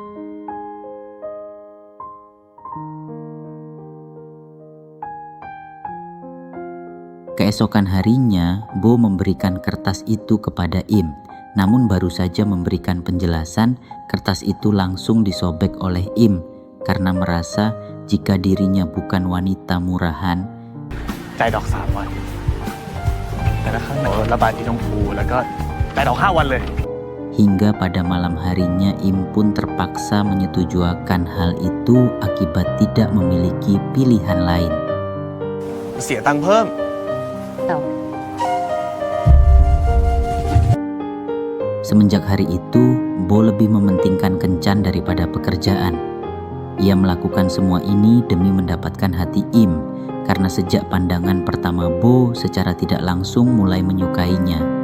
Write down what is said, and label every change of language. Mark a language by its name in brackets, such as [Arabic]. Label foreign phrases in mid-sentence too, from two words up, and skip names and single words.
[Indonesian] Keesokan harinya, Bo memberikan kertas itu kepada Im. Namun baru saja memberikan penjelasan, kertas itu langsung disobek oleh Im karena merasa jika dirinya bukan wanita murahan. [Thai] จ่ายดอก3 วันแต่ถ้าข้างในระบายสีชมพูแล้วก็จ่ายดอก5 วันเลย [Indonesian] Hingga pada malam harinya Im pun terpaksa menyetujukan hal itu akibat tidak memiliki pilihan lain. [Thai] เสียตังค์เพิ่ม [Indonesian] Semenjak hari itu, Bo lebih mementingkan kencan daripada pekerjaan. Ia melakukan semua ini demi mendapatkan hati Im, karena sejak pandangan pertama Bo secara tidak langsung mulai menyukainya.